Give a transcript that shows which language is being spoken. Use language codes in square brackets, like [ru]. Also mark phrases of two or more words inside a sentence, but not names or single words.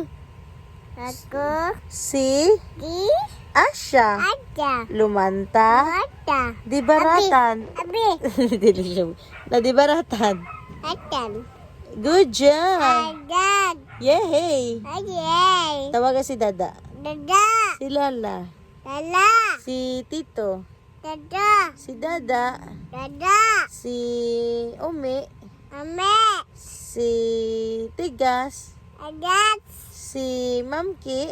[tl] Ako, si di, Asya. ada, Lumanta. ada, Di baratan. abi, Dili siya. Na di baratan. adan, [en] Good job. adan, Yay. ayay, [tl] Tawagan si Dada. dada, Si Lala. lala, Si Tito. dada, Si Dada. dada, Si Umi. ame, Si Tigas. adat, Si Mamki.